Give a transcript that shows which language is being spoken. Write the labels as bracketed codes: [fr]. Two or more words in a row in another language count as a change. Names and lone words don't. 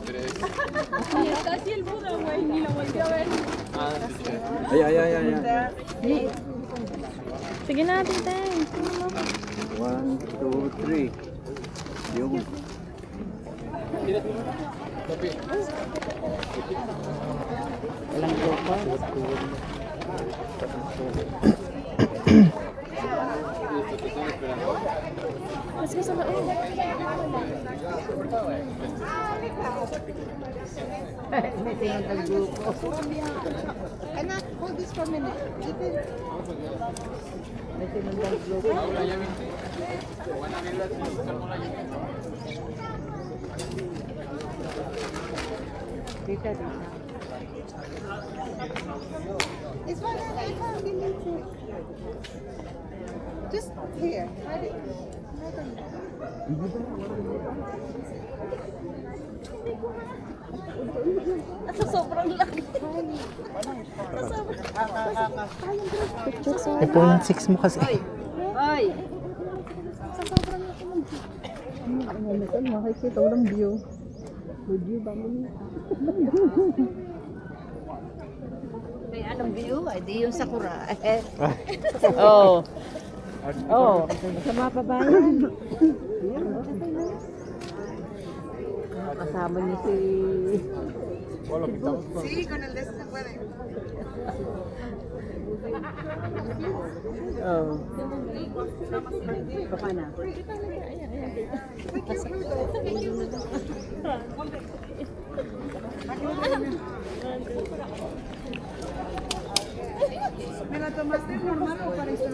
[tl] Ay. Sige na, titeng. 1, 2, 3. Yung. Walang tropa. [en] Let's go [tl] sa loob. Anak, [en] hold this for a minute. It's fine, I can't delete it. Just here. [tl] Sa sobrang laki. Eh, 0.6 mo kasi. Ay! Makikita ko ng view. May anong view? Ay, di yung Sakura. Oh. Oh. Sa mga babayan. Kasama niyo si... [es] Sí, con el de ese se puede. Oh. [tl] Baka na. [es] ¿Me la tomaste normal o para